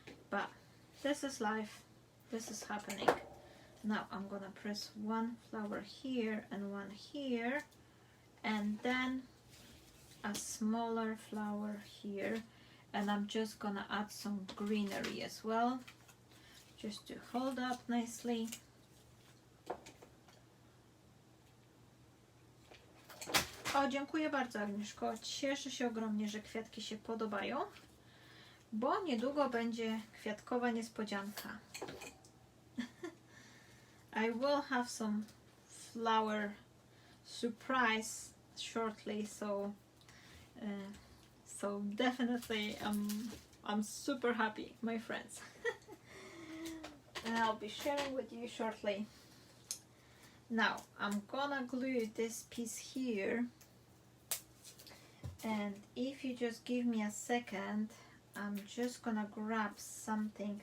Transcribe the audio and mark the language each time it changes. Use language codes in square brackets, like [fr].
[en] But this is life, this is happening. Now I'm gonna press one flower here and one here, and then a smaller flower here, and I'm just gonna add some greenery as well, just to hold up nicely. [pl] O, dziękuję bardzo, Agnieszko. Cieszę się ogromnie, że kwiatki się podobają, bo niedługo będzie kwiatkowa niespodzianka. [en] I will have some flower surprise shortly, so definitely I'm super happy, my friends. And I'll be sharing with you shortly. Now I'm gonna glue this piece here, and if you just give me a second, I'm just gonna grab something.